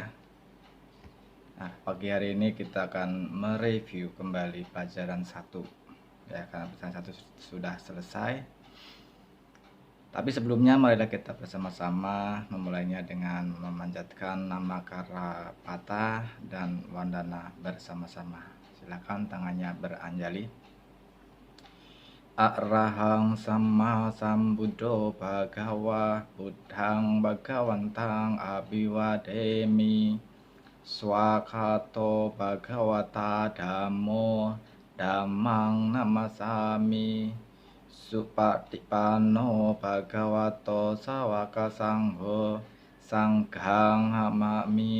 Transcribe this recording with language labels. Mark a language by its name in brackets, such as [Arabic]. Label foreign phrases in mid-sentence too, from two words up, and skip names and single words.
[Indonesian] Nah, pagi hari ini kita akan mereview kembali pelajaran 1. Ya, karena pelajaran 1 sudah selesai. Tapi sebelumnya marilah kita bersama-sama memulainya dengan memanjatkan nama Karapata dan Wandana bersama-sama. Silakan tangannya beranjali. [Pali] Arahang Sama Sambuddho Bhagawa Buddhang Bhagawantang Abhiwademi Swakato Bhagawata Dhammo Dhammang Namasami Supatipanno Bhagavato Sawaka Sangho Sanghang Namami.